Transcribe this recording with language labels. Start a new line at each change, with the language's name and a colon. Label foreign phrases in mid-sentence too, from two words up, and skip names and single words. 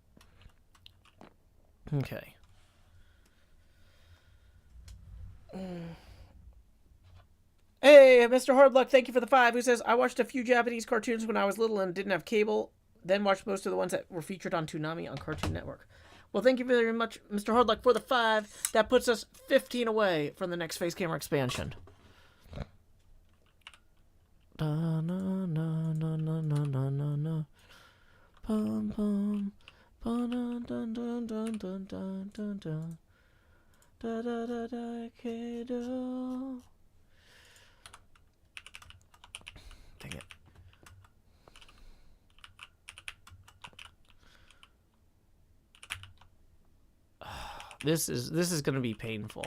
English: Okay. Hey, Mr. Hardluck, thank you for the 5, who says, I watched a few Japanese cartoons when I was little and didn't have cable, then watched most of the ones that were featured on Toonami on Cartoon Network. Well, thank you very much, Mr. Hardluck, for the 5. That puts us 15 away from the next face camera expansion. Da, na, na, na, na, na, na, na, na. Bum, bum. Ba, dun, dun, dun, dun, dun, dun, dun, dun. Da, da, da, da, kiddo. Dang it. This is going to be painful.